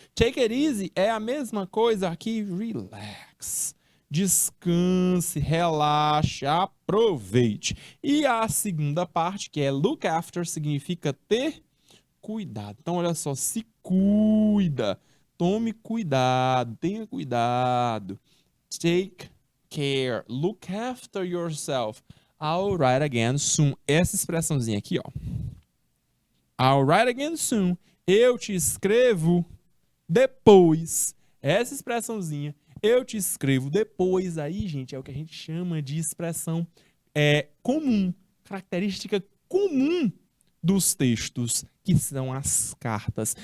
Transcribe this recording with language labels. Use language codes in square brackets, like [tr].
[en] Take it easy [pt] é a mesma coisa que relax. Descanse, relaxe, aproveite. E a segunda parte, que é look after, significa ter cuidado. Então, olha só, se cuida, tome cuidado, tenha cuidado. [en] Take care, look after yourself. I'll write again soon. [pt] Essa expressãozinha aqui, ó. [en] I'll write again soon. [pt] Eu te escrevo depois. Essa expressãozinha, eu te escrevo depois, aí, gente, é o que a gente chama de expressão comum, característica comum dos textos, que são as cartas.